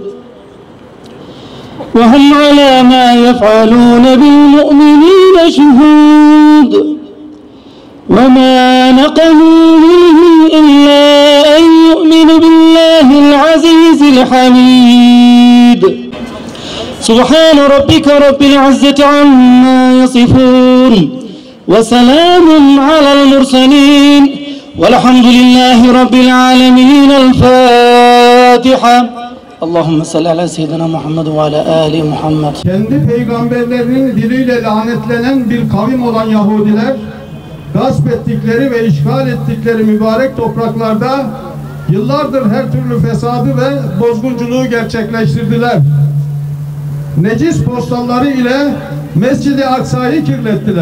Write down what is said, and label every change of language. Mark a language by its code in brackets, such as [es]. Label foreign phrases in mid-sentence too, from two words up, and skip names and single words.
[ar] وهم على ما يفعلون بالمؤمنين شهود وما نقموا منهم إلا أن يؤمنوا بالله العزيز الحميد سبحان ربك رب العزة عما يصفون وسلام على المرسلين والحمد لله رب العالمين. الفاتحة. اللهم صل على سيدنا محمد وعلى آل محمد. [tr] Kendi peygamberlerinin diliyle lanetlenen bir kavim olan Yahudiler, gasp ettikleri ve işgal ettikleri mübarek topraklarda yıllardır her türlü fesadı ve bozgunculuğu gerçekleştirdiler. Necis postalları ile Mescid-i Aksa'yı kirlettiler.